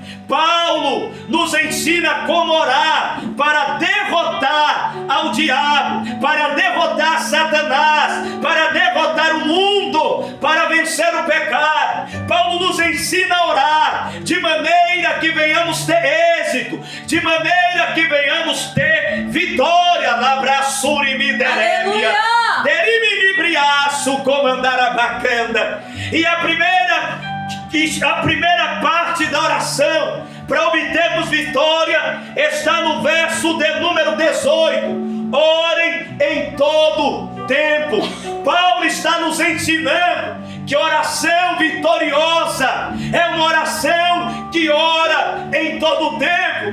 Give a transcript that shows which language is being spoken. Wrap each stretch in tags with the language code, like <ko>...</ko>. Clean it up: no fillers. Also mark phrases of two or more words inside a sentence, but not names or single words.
<pt>Paulo nos ensina como orar para derrotar ao diabo, para derrotar Satanás, para derrotar o mundo, para vencer o pecado. Paulo nos ensina a orar de maneira que venhamos ter êxito, de maneira que venhamos ter vitória. Labraçurimiderémia, deriminibriaço comandarabacanda. E a primeira parte da oração para obtermos vitória está no verso de número 18. Orem em todo tempo. Paulo está nos ensinando que oração vitoriosa é uma oração que ora em todo tempo.</pt>